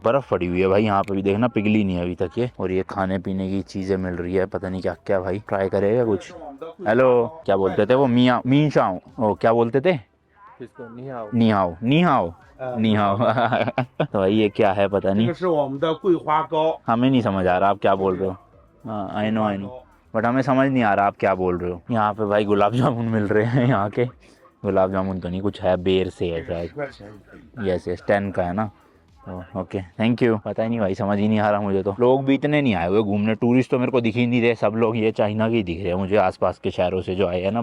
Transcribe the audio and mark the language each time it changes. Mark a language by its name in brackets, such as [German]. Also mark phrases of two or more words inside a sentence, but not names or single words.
[Hindi] बर्फ पड़ी हुई है भाई यहाँ पे भी, देखना पिघली नहीं है अभी तक ये। और ये खाने पीने की चीजें मिल रही है, पता नहीं क्या क्या भाई, ट्राई करेगा कुछ। हेलो, क्या बोलते थे वो, मियाँ मीन शाओ, ओ क्या बोलते थे, किसको नहीं आओ [Chinese] 你好 你好 你好. [Hindi] तो भाई ये क्या है पता नहीं, [Chinese] 这个是我们的桂花糕 [Hindi] हमें नहीं समझ आ रहा आप क्या बोल रहे हो। हाँ [English] I know but [Hindi] हमें समझ नहीं आ रहा आप क्या बोल रहे हो। यहाँ पे भाई गुलाब जामुन मिल रहे हैं, यहाँ के गुलाब जामुन तो नहीं, कुछ है बेर से है शायद, [English] yes yes [Hindi] 10 का है ना। [English] OK thank you. [Hindi] पता ही नहीं भाई, समझ ही नहीं आ रहा मुझे तो। लोग भी इतने नहीं आए हुए घूमने, टूरिस्ट तो मेरे को दिख ही नहीं रहे, सब लोग ये चाइना के ही दिख रहे हैं मुझे, आसपास के शहरों से जो आए हैं ना।